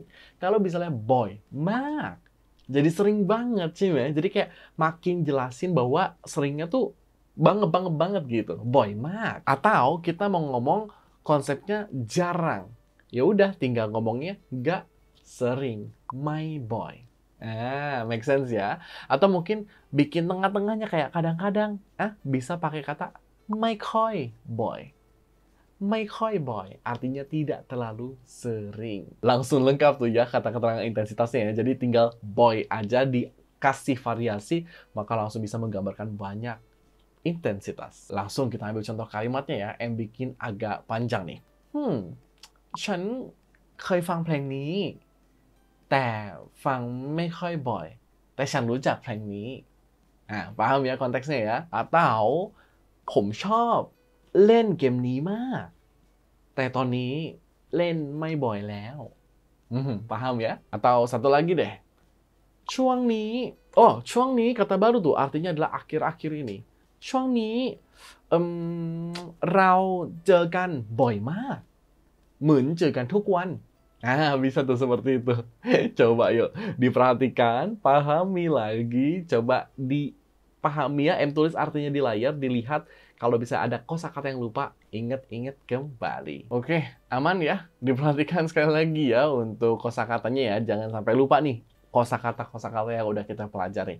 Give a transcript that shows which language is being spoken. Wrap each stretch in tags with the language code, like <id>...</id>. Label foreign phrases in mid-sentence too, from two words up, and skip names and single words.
<id>Kalau misalnya</id> <th>บ่อยมาก.</th> <id>Jadi sering banget sih, Jadi kayak makin jelasin bahwa seringnya tuh banget gitu,</id> <th>บ่อยมาก.</th> <id>Atau kita mau ngomong konsepnya jarang, ya udah tinggal ngomongnya nggak sering,</id> <th>ไม่บ่อย.</th> <en>Make sense</en> <id>ya? Atau mungkin bikin tengah-tengahnya kayak kadang-kadang, bisa pakai kata</id> <th>ไม่ค่อยบ่อย. ไม่ค่อยบ่อย</th> <id>artinya tidak terlalu sering. Langsung lengkap tuh ya kata keterangan intensitasnya ya. Jadi tinggal boy aja dikasih variasi, maka langsung bisa menggambarkan banyak intensitas. Langsung kita ambil contoh kalimatnya ya, yang bikin agak panjang nih.</id> <th>ฉันเคยฟังเพลงนี้แต่ฟังไม่ค่อยบ่อยแต่ฉันรู้จักเพลงนี้</th> <id>paham ya konteksnya ya?</id> <th>Atau ผมชอบเล่นเกมนี้มากแต่ตอนนี้เล่นไม่บ่อยแล้ว</th> <id>paham ya? Atau satu lagi deh.</id> <th>ช่วงนี้ช่วงนี้</th> <id>kata baru tuh artinya adalah akhir-akhir ini.</id> <th>ช่วงนี้เราเจอกันบ่อยมาก เหมือนเจอกันทุกวัน</th> <id>bisa tuh seperti itu. Coba yuk diperhatikan, pahami lagi, coba dipahami ya, tulis artinya di layar, dilihat. Kalau bisa ada kosakata yang lupa, ingat-ingat kembali. Oke, aman ya? Diperhatikan sekali lagi ya untuk kosakatanya ya, jangan sampai lupa nih kosakata yang udah kita pelajari.</id>